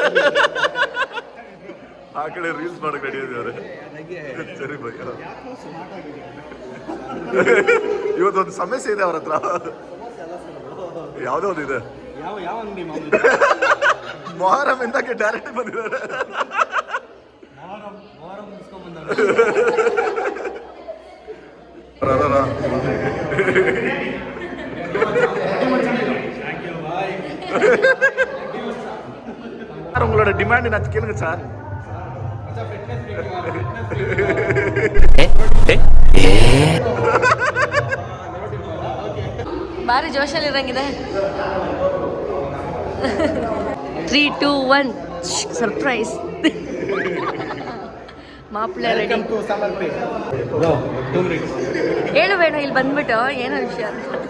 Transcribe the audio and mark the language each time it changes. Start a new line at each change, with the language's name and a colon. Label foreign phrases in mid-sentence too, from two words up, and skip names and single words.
Kannada: ಆ ಕಡೆ ರೀಲ್ಸ್ ಮಾಡಕ್ಕೆ ರೆಡಿ ಇದ್ದಾರೆ. ಸರಿ ಬೈ. ಇವತ್ತೊಂದು ಸಮಸ್ಯೆ ಇದೆ ಅವ್ರ ಹತ್ರ. ಯಾವುದೋ ಒಂದು ಇದೆ. ಯಾವ ಅಂಗಡಿ ಮೊಹರಂ ಇಂದಕ್ಕೆ ಡೈರೆಕ್ಟ್ ಬಂದಿದ್ದಾರೆ.
Tamil: சார் உங்களோட டிமாண்ட் நான் கேளுங்க சார்.
Kannada: ಬಾರಿ ಜೋಶಲ್ಲಿ ಇರಂಗಿದೆ. 3, 2, 1 ಸರ್ಪ್ರೈಸ್. ಮಾಪ್ಲೆ ರೆಡಿ. ಹೇಳು ಬೇಡ, ಇಲ್ಲಿ ಬಂದ್ಬಿಟ್ಟು ಏನೋ ವಿಷಯ ಅಂತ.